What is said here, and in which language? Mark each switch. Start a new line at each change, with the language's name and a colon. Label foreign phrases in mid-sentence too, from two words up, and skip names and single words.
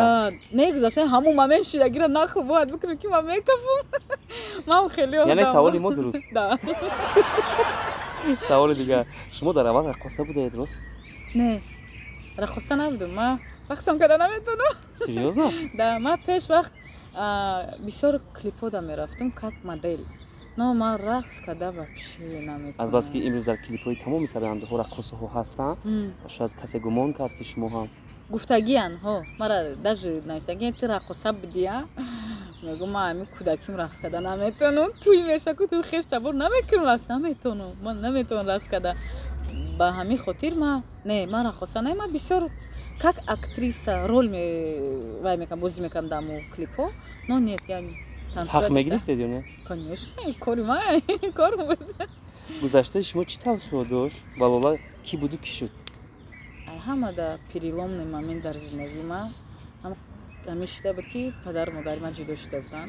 Tajik: не гузашта ҳамун момент шидагира нахӯ бояд бикунам ки ман мекафам ман хеле яъне саволи мо дуруст. да саволи дигар шумо дар аввал рақоса будаед рост? не рақоса набудам ман рақсам карда наметавонам.
Russian: серьёзно?
Tajik: да ман пеш вақт бисёр клипода мерафтам
Russian: как модель
Tajik: но ман рақс када вообще наметавонам. Азбаски имрӯз дар клипҳои тамоми сарандаҳо раққосаҳо ҳастанд, шояд касе гумон кард ки шумо ҳам гуфтагиян мара даже наистагиян ти рақоса будия мегӯм ман ҳамин кӯдаким рақс када наметавонам туй мешаку ту хештабор намекунам рақс наметавонам ман наметавонам рақс када ба ҳамин хотир ман рақоса не ман бисёр
Russian: как актриса
Tajik: рол вай мекам бозӣ мекам дар мо клипҳо
Russian: но нет
Tajik: яъни ҳақ мегирифтед ё не? Конечно, кори ман кор буд. Гузаштаи шумо чӣ талхиҳо дошт ва Лола кӣ буду кӣ шуд? Ҳама дар
Russian: переломный момент
Tajik: дар зиндагии ман ҳамин шида буд ки падару модари ман ҷудо шуда буданд.